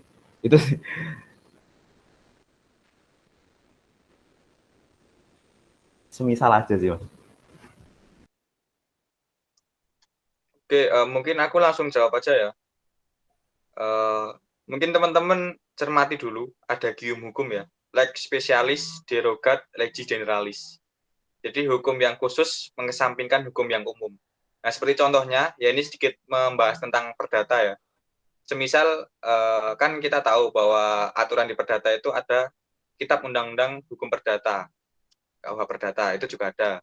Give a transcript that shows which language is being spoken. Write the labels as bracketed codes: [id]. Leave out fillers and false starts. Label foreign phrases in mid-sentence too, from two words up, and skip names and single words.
[id] Itu semisal aja sih Mas. Oke, mungkin aku langsung jawab aja ya. Mungkin teman-teman cermati dulu, ada gium hukum ya, [la] lex spesialis, derogat, legis generalis. [id] Jadi hukum yang khusus mengesampingkan hukum yang umum. Nah, seperti contohnya, ya ini sedikit membahas tentang perdata ya. Semisal kan kita tahu bahwa aturan di perdata itu ada Kitab Undang-Undang Hukum Perdata, KUH Perdata itu juga ada.